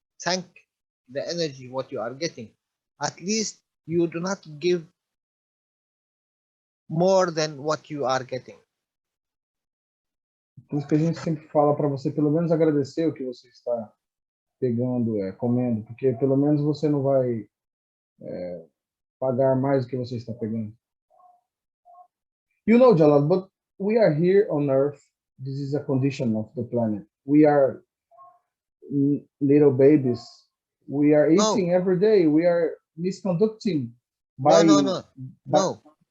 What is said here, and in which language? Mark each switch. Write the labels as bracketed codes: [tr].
[en] Thank the energy what you are getting. At least you do not give more than what you are getting. [pt] Por isso que a gente sempre fala para você pelo menos agradecer o que você está pegando, comendo, porque pelo menos você não vai pagar mais do que você está pegando. [en] You know, Jalal, but we are here on Earth. This is a condition of the planet. We are little babies. We are eating every day. We are misconducting. No.